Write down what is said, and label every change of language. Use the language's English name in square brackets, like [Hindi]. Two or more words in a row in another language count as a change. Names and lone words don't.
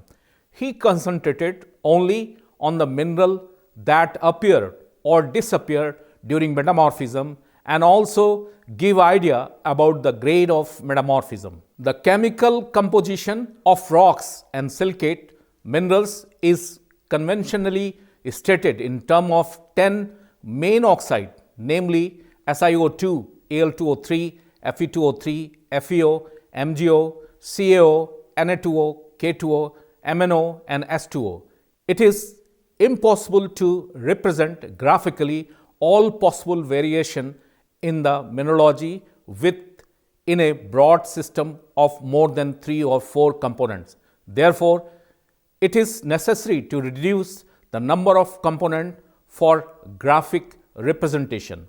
[English] He concentrated only on the mineral that appeared or disappeared during metamorphism and also give idea about the grade of metamorphism. The chemical composition of rocks and silicate minerals is conventionally stated in terms of 10 main oxide, namely SIO2, AL2O3, Fe2O3, FeO, MGO, CAO, Na2O, K2O, MNO and S2O. It is impossible to represent graphically all possible variation in the mineralogy in a broad system of more than 3 or 4 components. Therefore, it is necessary to reduce the number of components for graphic representation.